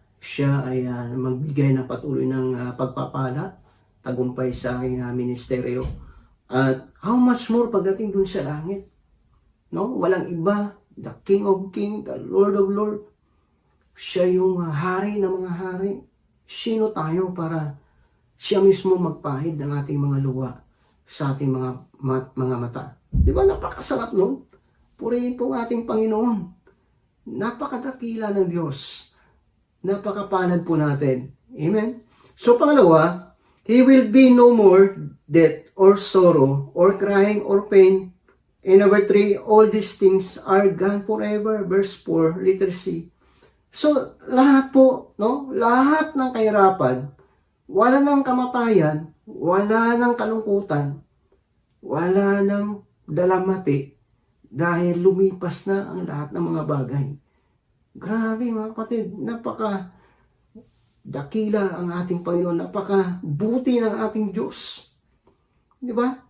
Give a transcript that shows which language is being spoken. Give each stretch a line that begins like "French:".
Filipino: siya ay magbigay ng patuloy ng pagpapala, tagumpay sa aking ministeryo. At
English: how much more
Filipino: pagdating dun sa langit? No? Walang iba,
English: the King of Kings, the Lord of Lords.
Filipino: Siya yung hari ng mga hari. Sino tayo para siya mismo magpahid ng ating mga luha sa ating mga mata? Di ba napakasarap nun? Purihin po ating Panginoon. Napakadakila ng Diyos. Napakapalad po natin. Amen? So pangalawa,
English: He will be no more death or sorrow or crying or pain. And number 3, all these things are gone forever. Verse 4, letter C. So,
Filipino: lahat po, no? Lahat ng kahirapan, wala ng kamatayan, wala ng kalungkutan, wala ng dalamati, dahil lumipas na ang lahat ng mga bagay. Grabe mga kapatid, napaka dakila ang ating Panginoon, napaka buti ng ating Diyos. Di ba?